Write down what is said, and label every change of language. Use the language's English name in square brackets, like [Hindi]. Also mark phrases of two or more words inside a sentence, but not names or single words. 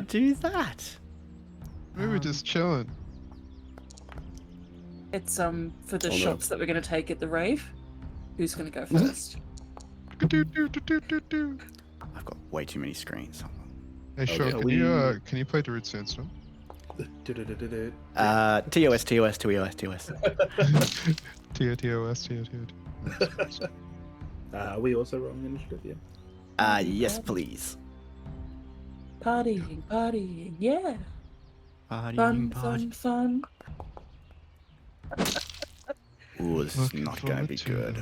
[English] do that? We were just chilling. it's for the Oh, no. shots that we're going to take at the rave. Who's going to go first? Do-do-do-do-do-do. I've got way too many screens. Hold on. Hey, Sean, yeah, can you play Darude Sandstorm? Du-du-du-du-du. TOS, TOS, TOS, TOS. T-O-T-O-S, T-O-T-O-T. We also rolling initiative, yeah. Yes, please. Partying, yeah. Partying, Fun, party. fun, fun. Ooh, this is Looking not going to forward be to good.